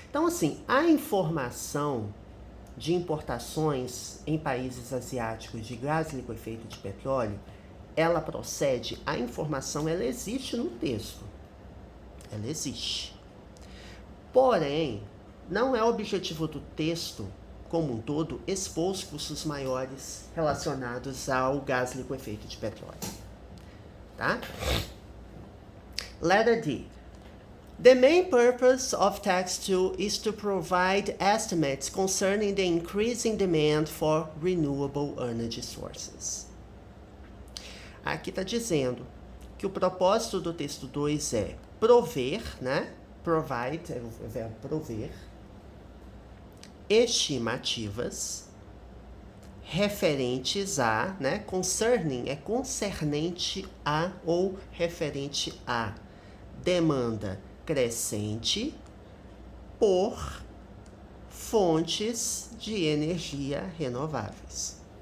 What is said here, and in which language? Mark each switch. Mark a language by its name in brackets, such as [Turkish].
[Portuguese] Então, assim, a informação de importações em países asiáticos de gás liquefeito de petróleo, ela procede, a informação, ela existe no texto. Ela existe. Porém, não é o objetivo do texto, como um todo, expor os custos maiores relacionados ao gás liquefeito de petróleo. Tá? [English] Letter D. The main purpose of Text 2 is to provide estimates concerning the increasing demand for renewable energy sources. [Portuguese] Aqui está dizendo que o propósito do texto 2 é prover, né? Provide, é o verbo prover, estimativas referentes a, né? Concerning é concernente a ou referente a demanda crescente por fontes de energia renováveis.